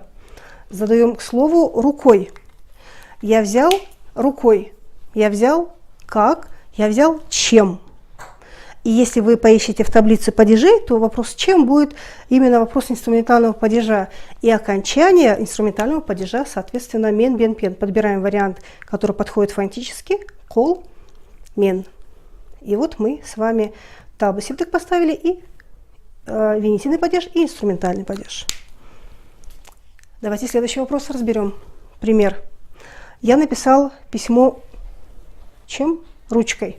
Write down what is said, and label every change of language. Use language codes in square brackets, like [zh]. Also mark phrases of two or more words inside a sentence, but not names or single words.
[ru] Задаем к слову рукой. Я взял рукой. Я взял как? Я взял чем? И если вы поищете в таблице падежей, то вопрос «чем» будет именно вопрос инструментального падежа. И окончание инструментального падежа, соответственно, [kk] мен, бен, пен. [ru] Подбираем вариант, который подходит фонетически. [kk] Кол, мен. [ru] И вот мы с вами [kk] табы септік [ru] поставили и винительный падеж, и инструментальный падеж. Давайте следующий вопрос разберем. Пример. Я написал письмо чем? Ручкой.